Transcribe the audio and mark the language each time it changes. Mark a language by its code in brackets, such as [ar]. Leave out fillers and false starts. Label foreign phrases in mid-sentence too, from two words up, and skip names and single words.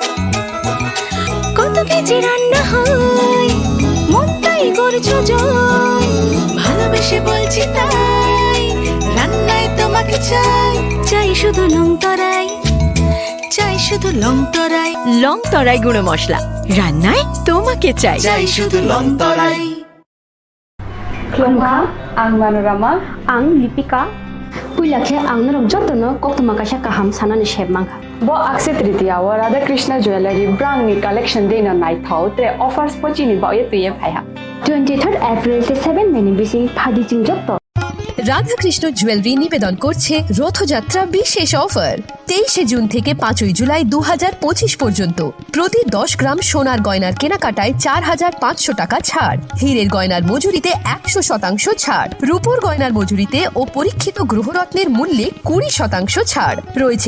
[bn] কত কেজি রান্না হয়, মনটাই করছো জয়। ভালোবেসে বলছি তাই, রান্নায় তোমাকে চাই। চাই শুধু লংতরাই, চাই শুধু লংতরাই। লংতরাই গুঁড়ো মশলা, রান্নায় তোমাকে চাই। চাই শুধু লংতরাই। [trp] Klongka, ang Manorama, ang Lipika. Puilakhe ang narok jotono koktuma kaisa kaham sanani shebmangka. Bo akse tritiya wa Radha Krishna Jewelry brang ni collection dena nai thau tre offers pochini ba ye tuye phaiha. 23rd April te 7 May ni bisi phadi jing jotto. [bn] রাধাকৃষ্ণ জুয়েলারি নিবেদন করছে রথযাত্রা বিশেষ অফার 23 জুন থেকে 5 জুলাই 2025 পর্যন্ত। প্রতি 10 গ্রাম সোনার গয়নার কেনাকাটায় 4500 টাকা ছাড়, হীরের গয়নার মজুরিতে 100% ছাড়, রূপোর গয়নার মজুরিতে ও পরীক্ষিত গ্রহরত্নের মূল্যে 20% ছাড় রয়েছে।